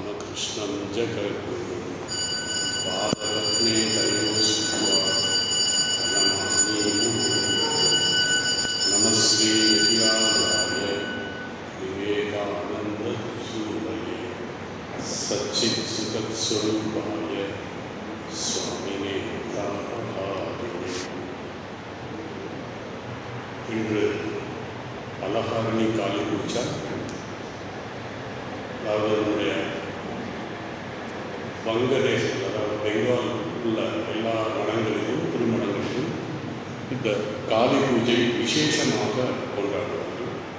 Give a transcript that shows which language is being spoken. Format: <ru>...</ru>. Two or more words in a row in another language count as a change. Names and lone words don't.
<sa>कृष्णं जगद्गुरुं पादपद्मे तयोस्त्वा प्रणमामि नमस्ते यतिराजाय विवेकानन्दसूरये सच्चित्सुखस्वरूपाय स्वामिने तापहारिणे</sa> <ta>இன்று பலகாரணி காளி பூஜை, அதாவது நம்முடைய வங்கதேசத்தில், அதாவது பெங்கால் உள்ள எல்லா மடங்களிலும் திருமணங்களிலும் இந்த காளி பூஜை விசேஷமாக கொண்டாடுவார்கள்.</ta>